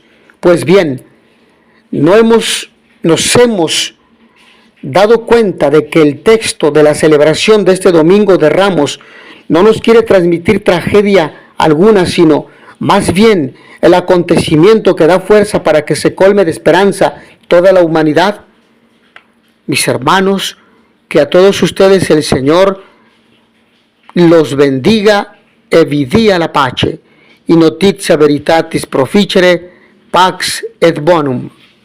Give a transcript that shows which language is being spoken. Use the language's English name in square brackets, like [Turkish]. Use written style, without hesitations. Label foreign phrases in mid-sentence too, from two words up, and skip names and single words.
[Spanish] Pues bien, nos hemos dado cuenta de que el texto de la celebración de este Domingo de Ramos no nos quiere transmitir tragedia alguna, sino más bien el acontecimiento que da fuerza para que se colme de esperanza toda la humanidad. Mis hermanos, que a todos ustedes el Señor los bendiga [Italian] e vi dia la pace, [Latin] in notizia veritatis proficere, pax et bonum.